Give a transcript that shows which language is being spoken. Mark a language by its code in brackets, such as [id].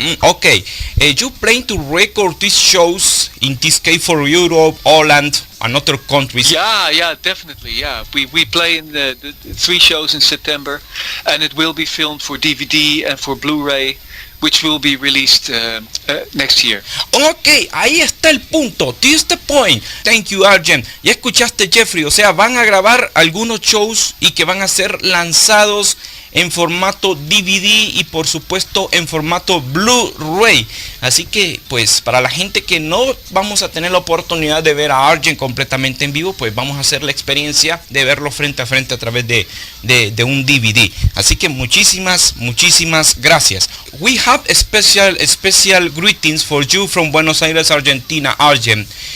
[en] Okay, you plan to record these shows, in this case for Europe, Holland, and other countries? Yeah, definitely. Yeah, we play in the 3 shows in September, and it will be filmed for DVD and for Blu-ray. which will be released next year. Ok, [es] ahí está el punto. [en] This the point. Thank you, Arjen. [es] Ya escuchaste, Jeffrey. O sea, van a grabar algunos shows y que van a ser lanzados en formato DVD y por supuesto en formato Blu-ray. Así que pues para la gente que no vamos a tener la oportunidad de ver a Arjen completamente en vivo, pues vamos a hacer la experiencia de verlo frente a frente a través de un DVD. Así que muchísimas gracias. [en] We have special greetings for you from Buenos Aires, Argentina, Arjen.